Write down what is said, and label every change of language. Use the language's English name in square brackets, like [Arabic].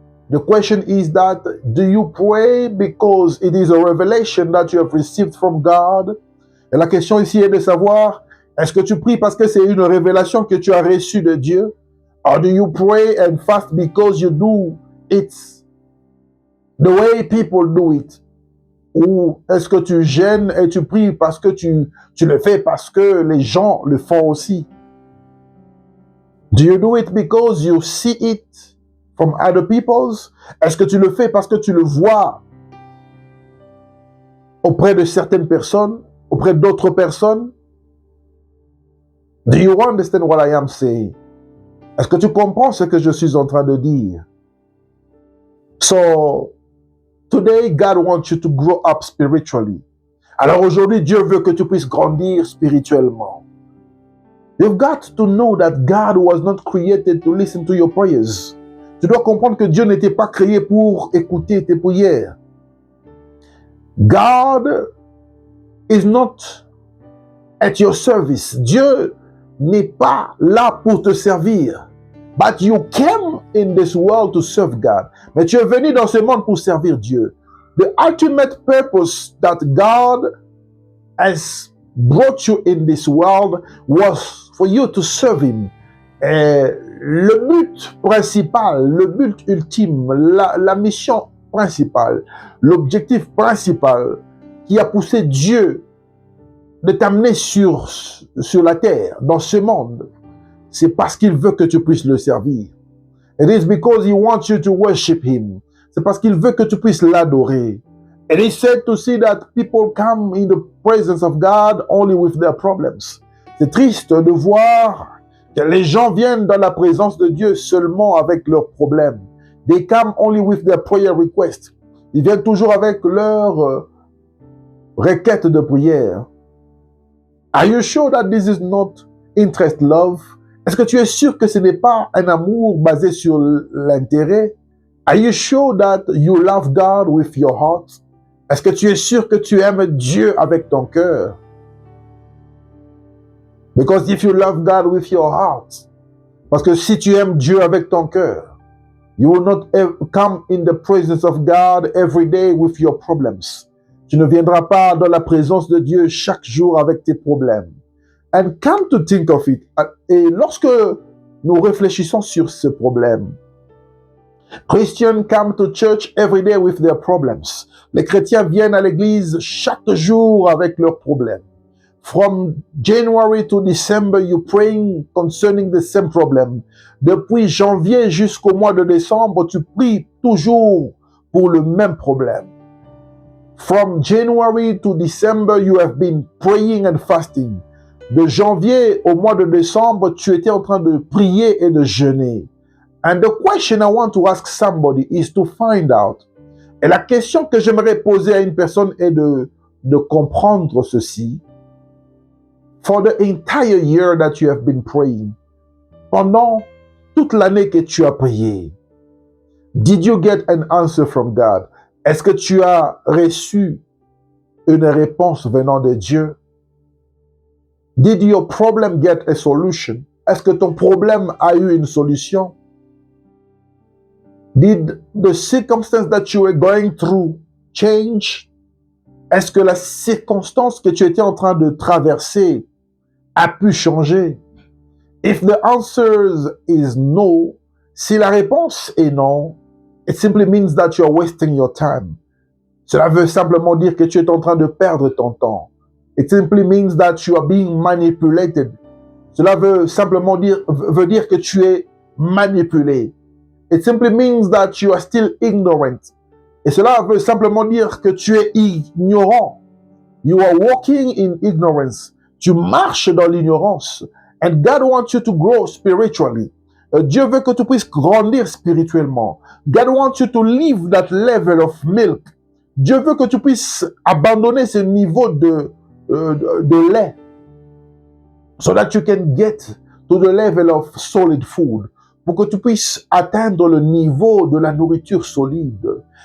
[English] The question is that, do you pray because it is a revelation that you have received from God? [French] Et la question ici est de savoir, est-ce que tu pries parce que c'est une révélation que tu as reçue de Dieu? [English] Or do you pray and fast because you do it the way people do it? [French] Ou est-ce que tu jeûnes et tu pries parce que tu le fais parce que les gens le font aussi? [English] Do you do it because you see it from other people's? [French] Est-ce que tu le fais parce que tu le vois auprès de certaines personnes, auprès d'autres personnes? [English] Do you understand what I am saying? [French] Est-ce que tu comprends ce que je suis en train de dire? [English] So, today, God wants you to grow up spiritually. [French] Alors aujourd'hui, Dieu veut que tu puisses grandir spirituellement. [English] You've got to know that God was not created to listen to your prayers. [French] Tu dois comprendre que Dieu n'était pas créé pour écouter tes prières. [English] God is not at your service. [French] Dieu n'est pas là pour te servir. [English] But you came in this world to serve God. [French] Mais tu es venu dans ce monde pour servir Dieu. [English] The ultimate purpose that God has brought you in this world was for you to serve Him. [French] Et le but principal, le but ultime, la mission principale, l'objectif principal qui a poussé Dieu de t'amener sur la terre, dans ce monde, c'est parce qu'il veut que tu puisses le servir. [English] It is because He wants you to worship Him. [French] c'est parce qu'il veut que tu puisses l'adorer. [English] And he said to see that people come in the presence of God only with their problems. [French] C'est triste de voir que les gens viennent dans la présence de Dieu seulement avec leurs problèmes. [English] They come only with their prayer requests. [French] Ils viennent toujours avec leurs requêtes de prière. [English] Are you sure that this is not interest love? [French] Est-ce que tu es sûr que ce n'est pas un amour basé sur l'intérêt? [English] Are you sure that you love God with your heart? [French] Est-ce que tu es sûr que tu aimes Dieu avec ton cœur? [English] Because if you love God with your heart, [French] parce que si tu aimes Dieu avec ton cœur, [English] you will not come in the presence of God every day with your problems. [French] Tu ne viendras pas dans la présence de Dieu chaque jour avec tes problèmes. [English] And come to think of it, [French] et lorsque nous réfléchissons sur ce problème, [English] Christians come to church every day with their problems. [French] Les chrétiens viennent à l'église chaque jour avec leurs problèmes. [English] From January to December, you're praying concerning the same problem. [French] Depuis janvier jusqu'au mois de décembre, tu pries toujours pour le même problème. [English] From January to December, you have been praying and fasting. [French] De janvier au mois de décembre, tu étais en train de prier et de jeûner. [English] And the question I want to ask somebody is to find out. [French] Et la question que j'aimerais poser à une personne est de comprendre ceci. [English] For the entire year that you have been praying, [French] pendant toute l'année que tu as prié, [English] did you get an answer from God? [French] Est-ce que tu as reçu une réponse venant de Dieu? [English] Did your problem get a solution? [French] Est-ce que ton problème a eu une solution? [English] Did the circumstance that you were going through change? [French] Est-ce que la circonstance que tu étais en train de traverser a pu changer? [English] If the answer is no, [French] si la réponse est non, [English] it simply means that you are wasting your time. [French] Cela veut simplement dire que tu es en train de perdre ton temps. [English] It simply means that you are being manipulated. [French] Cela veut simplement dire que tu es manipulé. [English] It simply means that you are still ignorant. [French] Et cela veut simplement dire que tu es ignorant. [English] You are walking in ignorance. [French] Tu marches dans l'ignorance. [English] And God wants you to grow spiritually. [French] Dieu veut que tu puisses grandir spirituellement. [English] God wants you to leave that level of milk. [French] Dieu veut que tu puisses abandonner ce niveau de lait. [English] So that you can get to the level of solid food. [French] Pour que tu puisses atteindre le niveau de la nourriture solide.